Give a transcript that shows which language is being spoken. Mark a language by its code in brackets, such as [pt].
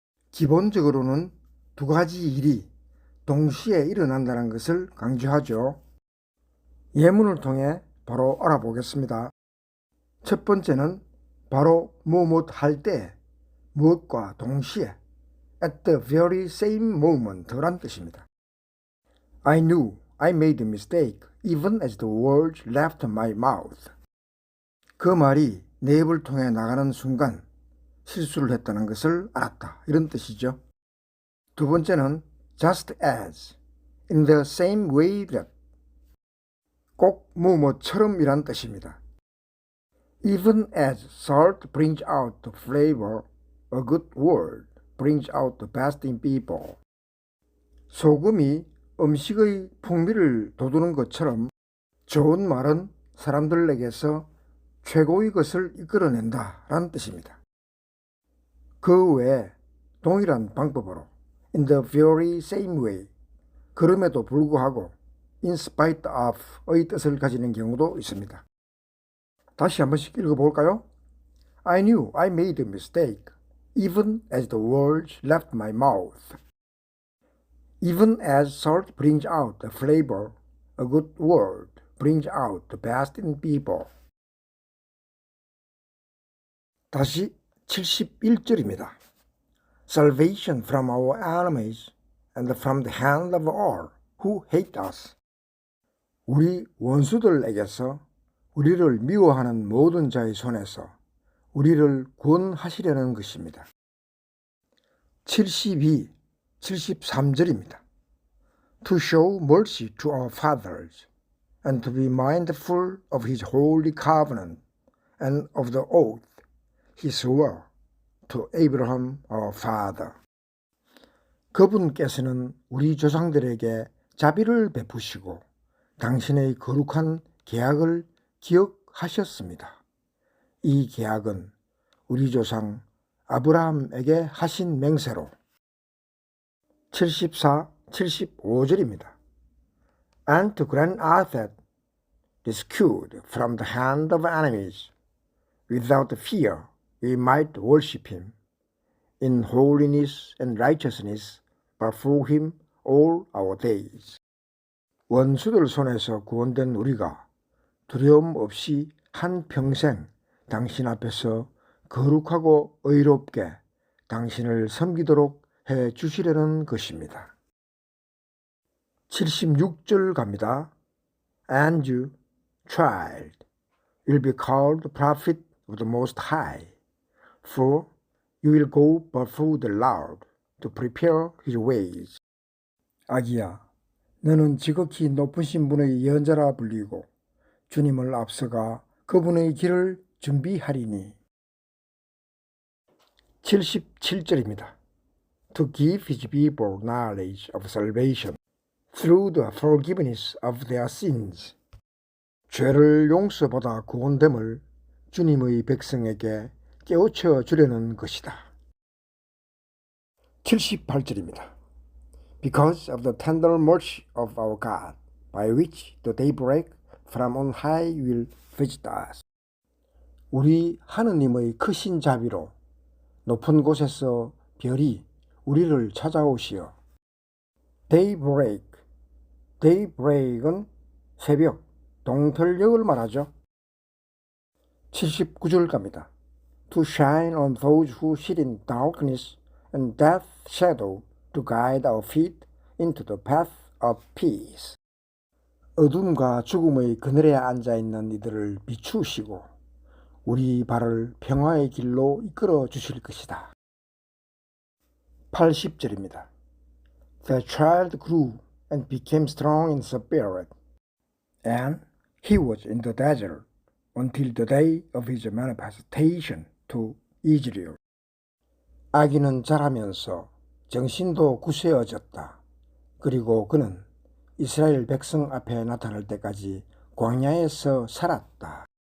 [ko] 기본적으로는 2가지 일이 동시에 일어난다는 것을 강조하죠. 예문을 통해 바로 알아보겠습니다. 첫 번째는 바로 무엇 할 때, 무엇과 동시에 [en] at the very same moment [ko] 란 뜻입니다. [en] I knew I made a mistake even as the words left my mouth. [ko] 그 말이 내 입을 통해 나가는 순간 실수를 했다는 것을 알았다. 이런 뜻이죠. 두 번째는 [en] just as, in the same way that, [ko] 꼭 무엇처럼 이란 뜻입니다. [en] Even as salt brings out the flavor, a good word brings out the best in people. [ko] 소금이 음식의 풍미를 돋우는 것처럼 좋은 말은 사람들에게서 최고의 것을 이끌어낸다 라는 뜻입니다. 그 외에 동일한 방법으로 [en] in the very same way, [ko] 그럼에도 불구하고 [en] in spite of [ko] 의 뜻을 가지는 경우도 있습니다. 다시 한 번씩 읽어볼까요? [en] I knew I made a mistake even as the words left my mouth. Even as salt brings out the flavor, a good word brings out the best in people. [ko] 다시 71절입니다. [en] Salvation from our enemies and from the hand of all who hate us. [ko] 우리 원수들에게서 우리를 미워하는 모든 자의 손에서 우리를 구원하시려는 것입니다. 73절입니다. [en] To show mercy to our fathers and to be mindful of his holy covenant and of the oath he swore to Abraham our father. [ko] 그분께서는 우리 조상들에게 자비를 베푸시고 당신의 거룩한 계약을 기억하셨습니다. 이 계약은 우리 조상 아브라함에게 하신 맹세로. 74, 75절입니다. [en] And to grant us that rescued from the hand of enemies. Without fear, we might worship him in holiness and righteousness before him all our days. [ko] 원수들 손에서 구원된 우리가 두려움 없이 한 평생 당신 앞에서 거룩하고 의롭게 당신을 섬기도록 해 주시려는 것입니다. 76절 갑니다. [en] And you, child, will be called the prophet of the Most High, for you will go before the Lord to prepare his ways. [ko] 아기야, 너는 지극히 높으신 분의 예언자라 불리고 주님을 앞서가 그분의 길을 준비하리니. 77절입니다. [en] To give his people knowledge of salvation through the forgiveness of their sins. [ko] 죄를 용서받아 구원됨을 주님의 백성에게 깨우쳐 주려는 것이다. 78절입니다. [en] Because of the tender mercy of our God, by which the daybreak from on high will visit us. [ko] 우리 하느님의 크신 자비로 높은 곳에서 별이 우리를 찾아오시어. daybreak, daybreak은 새벽, 동틀녘을 말하죠. 79절 갑니다. [en] To shine on those who sit in darkness and death's shadow, to guide our feet into the path of peace. [ko] 어둠과 죽음의 그늘에 앉아있는 이들을 비추시고 우리 발을 평화의 길로 이끌어 주실 것이다. 80절입니다. [en] The child grew and became strong in spirit, and he was in the desert until the day of his manifestation to Israel. [ko] 아기는 자라면서 정신도 굳세어졌다. 그리고 그는 이스라엘 백성 앞에 나타날 때까지 광야에서 살았다.